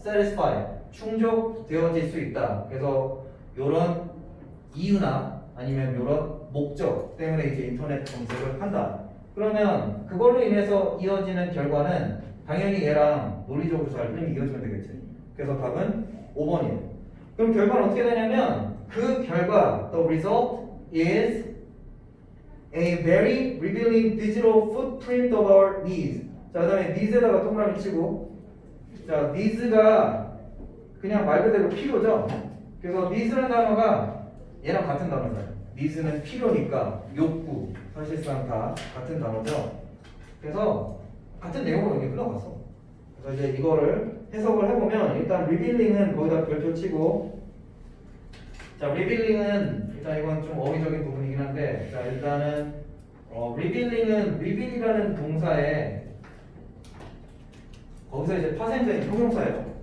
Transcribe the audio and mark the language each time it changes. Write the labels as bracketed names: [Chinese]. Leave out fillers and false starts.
[Korean] satisfy, 충족되어질 수 있다. 그래서 이런 이유나 아니면 이런 목적 때문에 이제 인터넷 검색을 한다. 그러면 그걸로 인해서 이어지는 결과는 당연히 얘랑 논리적으로 잘 흐름이 이어지면 되겠지. 그래서 답은 5번이에요. 그럼 결과는 어떻게 되냐면 그 결과 [English] the result is a very revealing digital footprint of our needs. [Korean] 자, 그 다음에 needs에다가 동그라미 치고 자, needs가 그냥 말 그대로 필요죠. 그래서 needs라는 단어가 얘랑 같은 단어잖아요. needs는 필요니까 욕구 사실상 다 같은 단어죠. 그래서 같은 내용으로 여기 흘러갔어. 그래서 이제 이거를 해석을 해보면 일단 revealing은 거기다 별표 치고 자, revealing은 일단 이건 좀 어휘적인 부분이긴 한데 자, 일단은 revealing은 reveal이라는 동사에 거기서 이제 파생된 형용사예요.